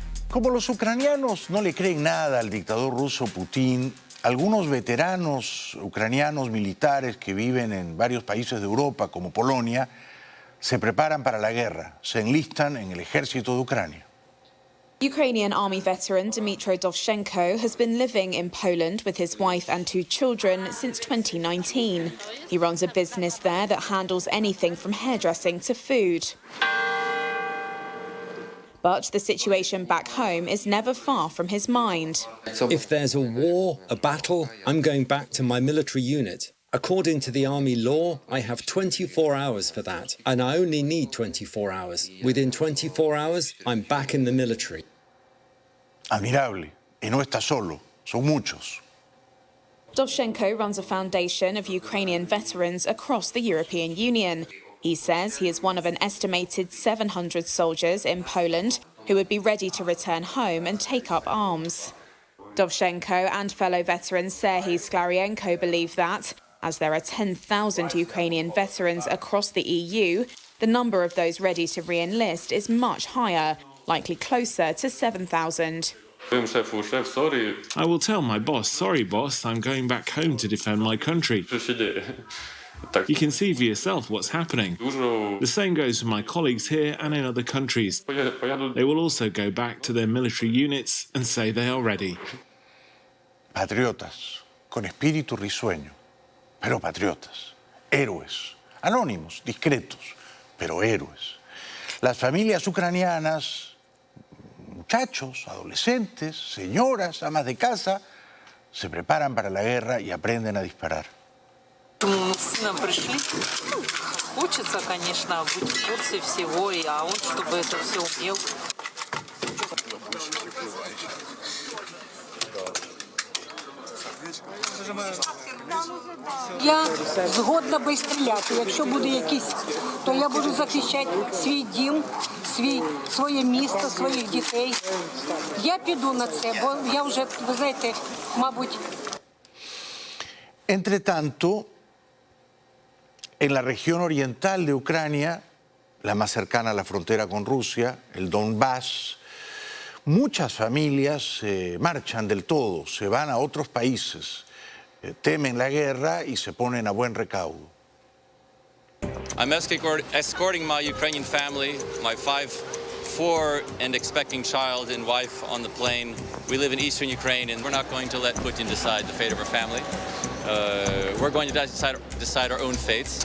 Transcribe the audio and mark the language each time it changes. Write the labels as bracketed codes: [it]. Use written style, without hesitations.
[es] Como los ucranianos no le creen nada al dictador ruso Putin, algunos veteranos ucranianos militares que viven en varios países de Europa, como Polonia, se preparan para la guerra, se enlistan en el ejército de Ucrania. [en] Ukrainian army veteran Dmytro Dovzhenko has been living in Poland with his wife and 2 children since 2019. He runs a business there that handles anything from hairdressing to food. But the situation back home is never far from his mind. If there's a war, a battle, I'm going back to my military unit. According to the army law, I have 24 hours for that, and I only need 24 hours. Within 24 hours, I'm back in the military. Admirable. [es] Y no está solo, son muchos. [en] Dovzhenko runs a foundation of Ukrainian veterans across the European Union. He says he is one of an estimated 700 soldiers in Poland who would be ready to return home and take up arms. Dovzhenko and fellow veterans Serhiy Sklarienko believe that, as there are 10,000 Ukrainian veterans across the EU, the number of those ready to re-enlist is much higher, likely closer to 7,000. I will tell my boss, sorry boss, I'm going back home to defend my country. You can see for yourself what's happening. The same goes for my colleagues here and in other countries. They will also go back to their military units and say they are ready. [es] Patriotas, con espíritu risueño, pero patriotas, héroes, anónimos, discretos, pero héroes. Las familias ucranianas, muchachos, adolescentes, señoras, amas de casa, se preparan para la guerra y aprenden a disparar. [ru] Мы с сыном пришли. Хочется, конечно, быть в курсе всего, а он, чтобы это все умел. [uk] Я згодна би стріляти. Якщо буде якийсь, то я буду захищати свій дім, своє місто, своїх дітей. Я піду на це, бо я вже, ви знаєте, мабуть... [es] Entre tanto, en la región oriental de Ucrania, la más cercana a la frontera con Rusia, el Donbass, muchas familias marchan del todo, se van a otros países, temen la guerra y se ponen a buen recaudo. [en] I'm escorting my Ukrainian family, my 4 and expecting child and wife on the plane. We live in eastern Ukraine and we're not going to let Putin decide the fate of our family. We're going to decide our own fates.